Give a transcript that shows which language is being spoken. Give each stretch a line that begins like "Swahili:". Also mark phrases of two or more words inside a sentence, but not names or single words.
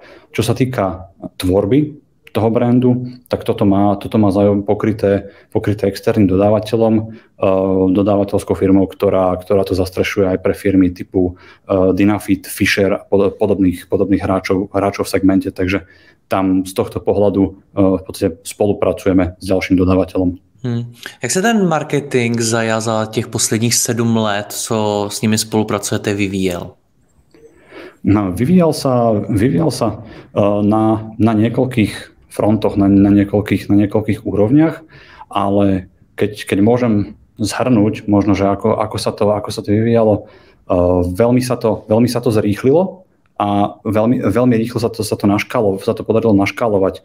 Slovak: Čo sa týka tvorby toho brandu, tak toto má Zayo pokryté externým dodávateľom, dodávateľskou firmou, ktorá to zastrešuje aj pre firmy typu Dynafit, Fisher a podobných hráčov v segmente, takže tam z tohto pohľadu v podstate spolupracujeme s ďalším dodávateľom.
Czech: Jak se ten marketing Zaya za těch posledních 7 let, co s nimi spolupracujete, vyvíjel?
Slovak: No, vyvíjal sa na niekoľkých frontoch, na niekoľkých úrovniach, ale keď môžem zhrnúť možno, že ako sa to vyvíjalo, veľmi sa to zrýchlilo a veľmi rýchlo sa to podarilo naškálovať.